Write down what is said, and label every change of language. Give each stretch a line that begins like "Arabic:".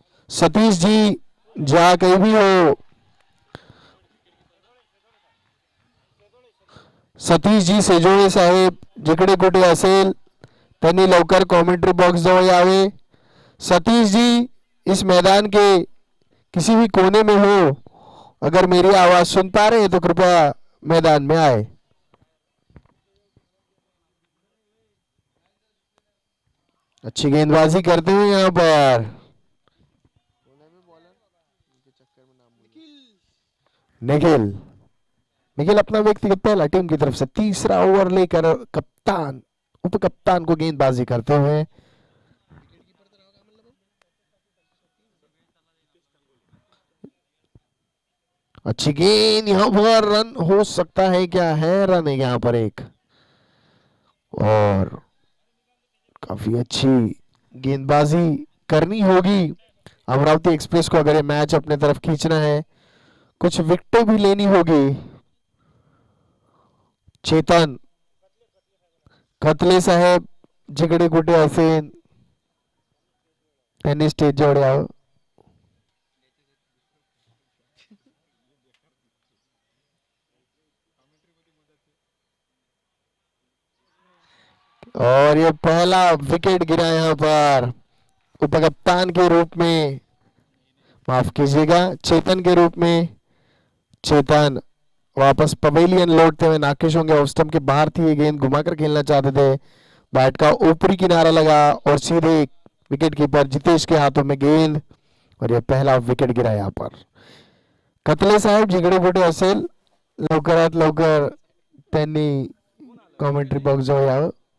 Hindi: सतीश जी जहां कहीं भी हो,
Marathi: सतीश जी सेजोळे साहेब जिकडे कुठे असेल त्यांनी लवकर कॉमेंट्री बॉक्स जवळ यावे।
Hindi: सतीश जी इस मैदान के किसी भी कोने में हो, अगर मेरी आवाज सुन पा रहे हैं तो कृपया मैदान में आए। अच्छी गेंदबाजी करते हुए यहां पर निखिल, निखिल अपना व्यक्तिगत पहला टीम की तरफ से तीसरा ओवर लेकर कप्तान उप कप्तान को गेंदबाजी करते हुए। अच्छी गेंद, यहां पर रन हो सकता है, क्या है रन है यहां पर एक। और काफी अच्छी गेंदबाजी करनी होगी अमरावती एक्सप्रेस को अगर ये मैच अपने तरफ खींचना है, कुछ विकेटें भी लेनी होगी।
Marathi: चेतन, कतले साहेब जिकडे कुठे असेल त्यांनी स्टेज जवळ यावं।
Hindi: और ये पहला विकेट गिरा यहां पर उपकप्तान के रूप में, माफ कीजिएगा चेतन के रूप में। चेतन वापस पवेलियन लौटते हुए नाखुश होंगे। ऑफ स्टंप के बाहर थी ये गेंद, घुमाकर खेलना चाहते थे, बैट का ऊपरी किनारा लगा और सीधे विकेट कीपर जितेश के हाथों में गेंद, और ये पहला विकेट गिरा यहाँ पर।
Marathi: कतले साहेब जिकडे कुठे असेल लवकरात लवकर त्यांनी कॉमेंट्री बॉक्स जवळ यावं।